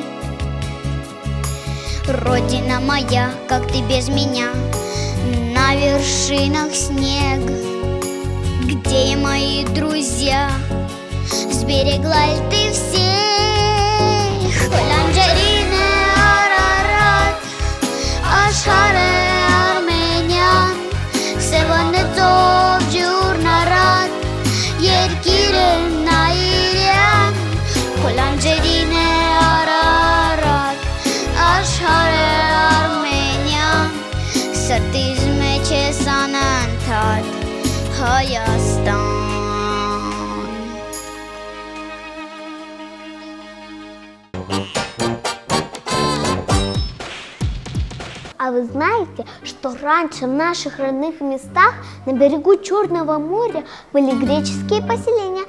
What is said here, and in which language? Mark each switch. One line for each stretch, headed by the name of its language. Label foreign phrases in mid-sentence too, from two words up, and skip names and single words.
Russian: Родина моя, как ты без меня, на вершинах снег. Где мои друзья, сберегла ли ты всех?
Armenian: Լանջերին է Արարատ, Աշխարհ է Արմենյան, Սևանեցով ջուրն առատ, երկիր է նայիրյան, Լանջերին է Արարատ, Աշխարհ է Արմենյան, Սրտիս մեջ ես անընդհատ Հայաստան.
Russian: А вы знаете, что раньше в наших родных местах на берегу Черного моря были греческие поселения?